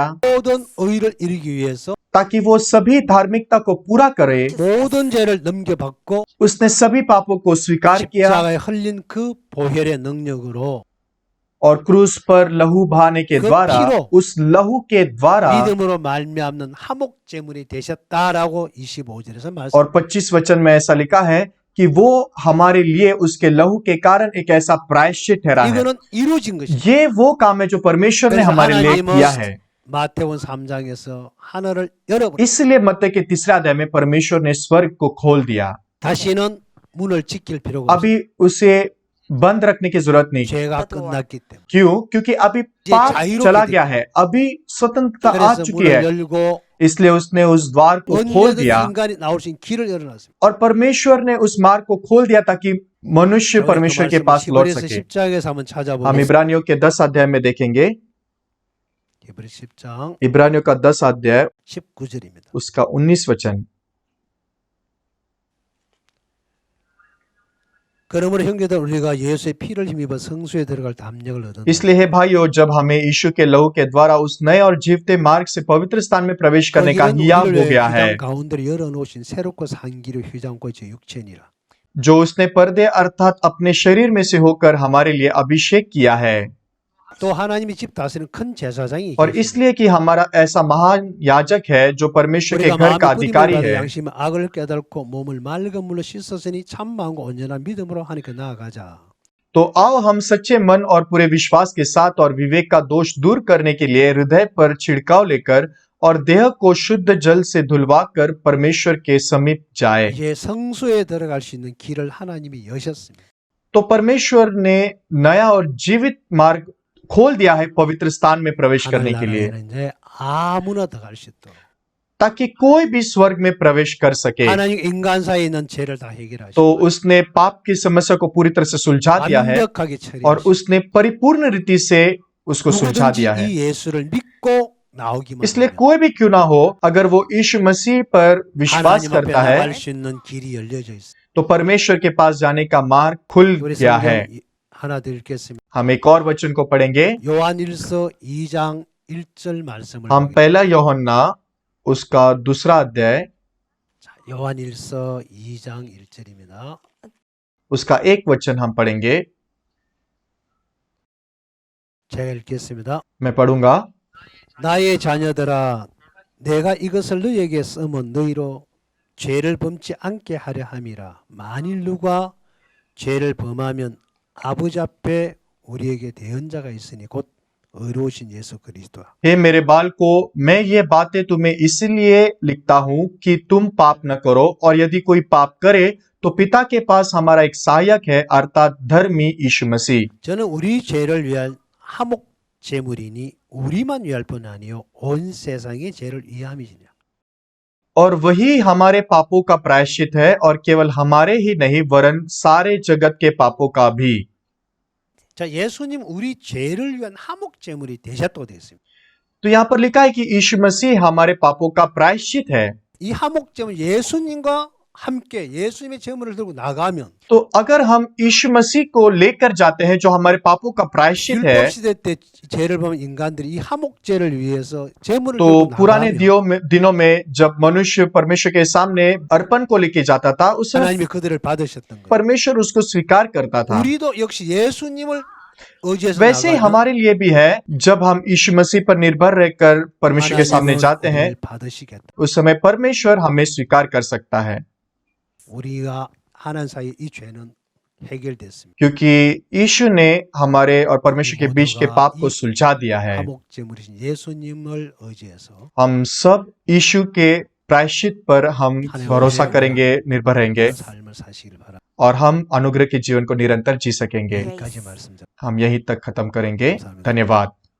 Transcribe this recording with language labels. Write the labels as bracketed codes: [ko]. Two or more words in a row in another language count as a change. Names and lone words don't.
[ko] 모든 의를 이루기 위해서 [hi] ताकि वो सभी धार्मिकता को पूरा करे। [ko] 모든 죄를 넘겨받고 [hi] उसने सभी पापों को स्वीकार किया [ko] 십자가에 흘린 그 보혈의 능력으로 [hi] और क्रूस पर लहू बहाने के [ko] 그 [hi] द्वारा, [ko] 피로 [hi] उस लहू के द्वारा [ko] 믿음으로 말미암는 화목 제물이 되셨다라고 25절에서 말씀. [hi] और 25 वचन में ऐसा लिखा है कि वो हमारे लिए उसके लहू के कारण एक ऐसा प्रायश्चित ठहरा है। [ko] 이거는 이루어진 것이. [hi] ये वो काम है जो परमेश्वर ने [ko] 그래서 [hi] हमारे लिए [ko] 하나님은 [hi] किया है। [ko] 마태복음 3장에서 하늘을 열어버려. [hi] इसलिए मत्ती के तीसरे अध्याय में परमेश्वर ने स्वर्ग को खोल दिया। [ko] 다시는 문을 지킬 필요가 없어. [hi] अभी उसे बंद रखने की जरूरत नहीं। [ko] 죄가 끝났기 때문에. [hi] क्यों? क्योंकि अभी पाप जाहिर चला होके गया है, अभी स्वतंत्रता आ [ko] 그래서 [hi] चुकी [ko] 문을 [hi] है, [ko] 열고 [hi] इसलिए उसने उस द्वार को खोल [ko] 언제든 [hi] दिया [ko] 인간이 나올 수 있는 길을 열어놨습니다. [hi] और परमेश्वर ने उस मार्ग को खोल दिया ताकि मनुष्य परमेश्वर के पास लौट [ko] 히브리서 [hi] सके। [ko] 10장에서 한번 [hi] हम [ko] 찾아보겠습니다. [hi] इब्रानियों के 10 अध्याय में देखेंगे। [ko] 히브리 10장 [hi] इब्रानियों का 10 अध्याय [ko] 19절입니다. [hi] उसका 19 वचन। [ko] 그러므로 형제들 우리가 예수의 피를 힘입어 성수에 들어갈 담력을 얻었다. [hi] इसलिए हे भाइयों, जब हमें यीशु के लहू के द्वारा उस नए और जीवते मार्ग से पवित्र स्थान में प्रवेश करने का हियाव हो गया है, [ko] 가운데로 열어놓으신 새롭고 산기로 휘장고 제 육체니라. [hi] जो उसने पर्दे अर्थात अपने शरीर में से होकर हमारे लिए अभिषेक किया है। [ko] 또 하나님이 집 다스리는 큰 제사장이 [hi] और इसलिए कि हमारा ऐसा महान याजक है जो परमेश्वर के [ko] 우리가 [hi] घर का [ko] 마음의 [hi] अधिकारी [ko] 뿌림을 받아 [hi] है, [ko] 양심의 악을 깨닫고 몸을 맑은 물로 씻었으니 참 마음과 온전한 믿음으로 하나님께 나아가자. [hi] तो आओ हम सच्चे मन और पूरे विश्वास के साथ और विवेक का दोष दूर करने के लिए हृदय पर छिड़काव लेकर और देह को शुद्ध जल से धुलवा कर परमेश्वर के समीप जाए। [ko] 이제 성소에 들어갈 수 있는 길을 하나님이 여셨습니다. [hi] तो परमेश्वर ने नया और जीवित मार्ग खोल दिया है पवित्र स्थान में प्रवेश करने के लिए, [ko] 하나님은 이제 아무나 들어갈 수 있도록. [hi] ताकि कोई भी स्वर्ग में प्रवेश कर सके। [ko] 하나님 인간 사이에 있는 죄를 다 해결하시고 [hi] तो उसने पाप की समस्या को पूरी तरह से सुलझा दिया है [ko] 완벽하게 [hi] और [ko] 처리하시고 [hi] उसने परिपूर्ण रीति से उसको सुलझा दिया [ko] 누구든지 [hi] है। [ko] 이 예수를 믿고 나오기만 [hi] इसलिए [ko] 하면 [hi] कोई भी क्यों ना हो, अगर वो यीशु मसीह पर विश्वास [ko] 하나님 앞에 [hi] करता है [ko] 나갈 수 있는 길이 열려져 있어요. [hi] तो परमेश्वर के पास जाने का मार्ग खुल [ko] 우리 [hi] गया है। [ko] 성경 하나 더 읽겠습니다. [hi] हम एक और वचन को पढ़ेंगे। [ko] 요한일서 2장 1절 말씀을 [hi] हम [ko] 보겠습니다. [hi] पहला यूहन्ना उसका दूसरा अध्याय [ko] 자, 요한일서 2장 1절입니다. [hi] उसका एक वचन हम पढ़ेंगे। [ko] 제가 읽겠습니다. [hi] मैं पढ़ूंगा। [ko] 나의 자녀들아, 내가 이것을 너희에게 쓰면 너희로 죄를 범치 않게 하려 함이라. 만일 누가 죄를 범하면 아버지 앞에 우리에게 대언자가 있으니 곧 의로우신 예수 그리스도라. [hi] हे मेरे बालकों, मैं ये बातें तुम्हें इसलिए लिखता हूँ कि तुम पाप न करो, और यदि कोई पाप करे तो पिता के पास हमारा एक सहायक है, अर्थात धर्मी यीशु मसीह। [ko] 저는 우리 죄를 위한 화목 제물이니 우리만 위할 뿐 아니요 온 세상의 죄를 위함이니라. [hi] और वही हमारे पापों का प्रायश्चित है, और केवल हमारे ही नहीं वरन सारे जगत के पापों का भी। [ko] 자, 예수님 우리 죄를 위한 화목 제물이 되셨다고 되어 있습니다. [hi] तो यहाँ पर लिखा है कि यीशु मसीह हमारे पापों का प्रायश्चित है। [ko] 이 화목 제물 예수님과 함께 예수님의 제물을 들고 나가면 [hi] तो अगर हम यीशु मसीह को लेकर जाते हैं जो हमारे पापों का प्रायश्चित है, [ko] 율법 시대 때 죄를 범한 인간들이 이 화목제를 위해서 제물을 [hi] तो [ko] 들고 [hi] पुराने [ko] 나가면 [hi] दिनों में जब मनुष्य परमेश्वर के सामने अर्पण को लेके जाता था, उस समय [ko] 하나님이 그들을 받으셨던 거예요. [hi] परमेश्वर उसको स्वीकार करता था। [ko] 우리도 역시 예수님을 의지해서 [hi] वैसे ही [ko] 나가면 [hi] हमारे लिए भी है, जब हम यीशु मसीह पर निर्भर रहकर परमेश्वर के सामने [ko] 하나님은 [hi] जाते हैं, [ko] 우리를 받으시겠다. [hi] उस समय परमेश्वर हमें स्वीकार कर सकता है, [ko] 우리가 하나님 사이 이 죄는 해결됐습니다. [hi] क्योंकि यीशु ने हमारे और परमेश्वर के बीच के पाप को सुलझा दिया है। [ko] 화목제물이신 예수님을 의지해서 [hi] हम सब यीशु के प्रायश्चित पर हम भरोसा करेंगे, निर्भर रहेंगे, [ko] 삶을 사시길 바랍니다. [hi] और हम अनुग्रह के जीवन को निरंतर जी सकेंगे। [ko] 여기까지 말씀드립니다. [hi] हम यहीं तक खत्म करेंगे। धन्यवाद।